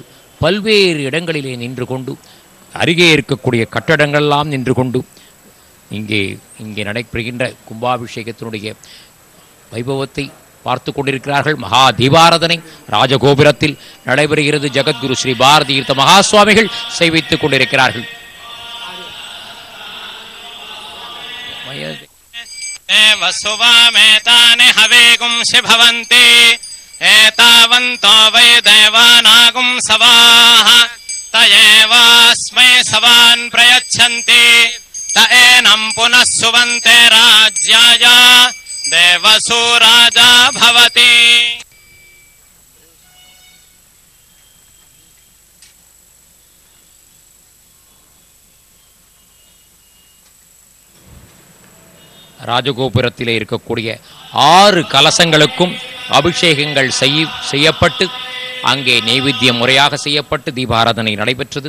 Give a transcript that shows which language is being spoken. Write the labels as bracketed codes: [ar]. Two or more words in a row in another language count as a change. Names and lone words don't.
[ta] பல்வேறு இடங்களிலே நின்று கொண்டு, அருகே இருக்கக்கூடிய கட்டடங்களெல்லாம் நின்று கொண்டு இங்கே நடைபெறுகின்ற கும்பாபிஷேகத்தினுடைய வைபவத்தை பார்த்து கொண்டிருக்கிறார்கள். மகா தீபாராதனை ராஜகோபுரத்தில் நடைபெறுகிறது. ஜெகத்குரு ஸ்ரீ பாரதி தீர்த்த மகா சுவாமிகள் செய்வித்துக் கொண்டிருக்கிறார்கள். [sa] वसुवामेतानि हवेगुंसि भवन्ति एतावन्तो वै देवानागुं सवाः त एवास्मै सवान् प्रयच्छन्ति त एनं पुनः सुवन्ते राज्याय देवसु राजा भवति. [ta] ராஜகோபுரத்திலே இருக்கக்கூடிய 6 கலசங்களுக்கும் அபிஷேகங்கள் செய்யப்பட்டு அங்கே நைவேத்திய முறையாக செய்யப்பட்டு தீபாராதனை நடைபெற்றது.